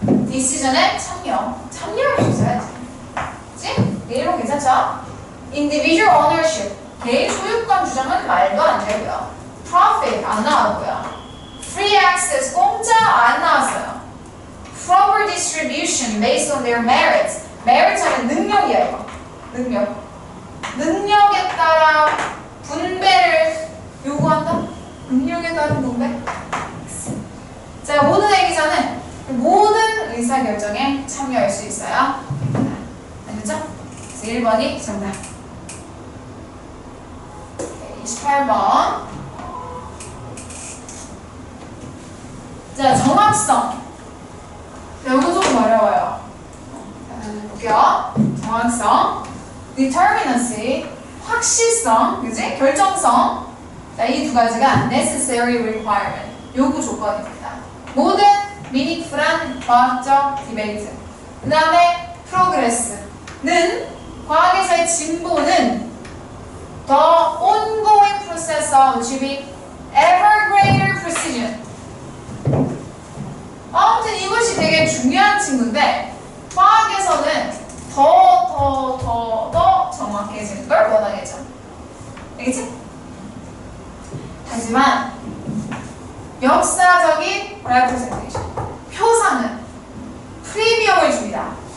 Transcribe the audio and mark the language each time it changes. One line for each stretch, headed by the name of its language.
Korean: 디시전에 참여할 수 있어야지. 그치? 1번 괜찮죠?
English: individual ownership.
Korean: 개인 소유권 주장은 말도 안 되고요. profit 안 나왔고요. free access 공짜 안 나왔어요.
English: proper distribution based on their merits.
Korean: merits 하면 능력이야 이거. 능력. 능력에 따라 분배를 요구한다? 능력에 따른 분배? 자, 모든 행위자는 모든 의사결정에 참여할 수 있어요. 알겠죠? 그래서 1번이 정답. 28번. 자, 정확성. 자, 이거 조금 어려워요. 볼게요. 정확성. determinacy. 확실성. 그지? 결정성. 자, 이 두 가지가
English: necessary requirement.
Korean: 요구 조건입니다. 모든 meaningful한 과학적 디베이트. 그 다음에 progress는 과학에서의 진보는
English: the ongoing process of achieving ever greater precision.
Korean: 아무튼 이것이 되게 중요한 친구인데 과학에서는 더 정확해지는 걸 원하겠죠. 알겠지? 하지만 역사적인 representation, 표상은 프리미엄을 줍니다.